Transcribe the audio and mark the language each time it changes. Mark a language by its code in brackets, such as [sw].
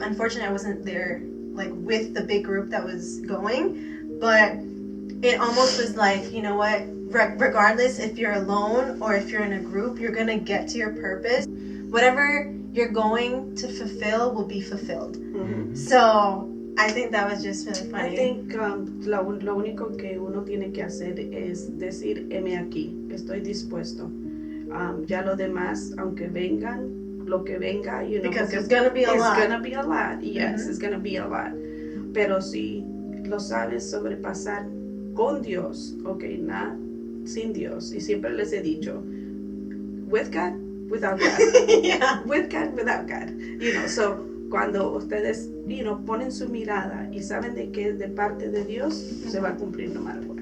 [en] Unfortunately, I wasn't there like with the big group that was going, but it almost was like, you know what, regardless if you're alone or if you're in a group, you're gonna get to your purpose. Whatever you're going to fulfill will be fulfilled. Mm-hmm. So I think that was just really funny. I think [es] lo único que uno tiene que hacer es decir, heme aquí, estoy dispuesto. Ya lo demás, aunque vengan, lo que venga, [en] you know, because it's gonna be a lot. It's gonna be a lot, yes, Mm-hmm. It's gonna be a lot. [es] Pero si lo sabes sobrepasar con Dios, [en] okay, not [es] sin Dios. Y siempre les he dicho, [en] with God, without God. Yeah. With God, without God. You know, so [es] cuando ustedes, [en] you know, [es] ponen su mirada y saben de que es de parte de Dios, se va a cumplir [en] no matter what.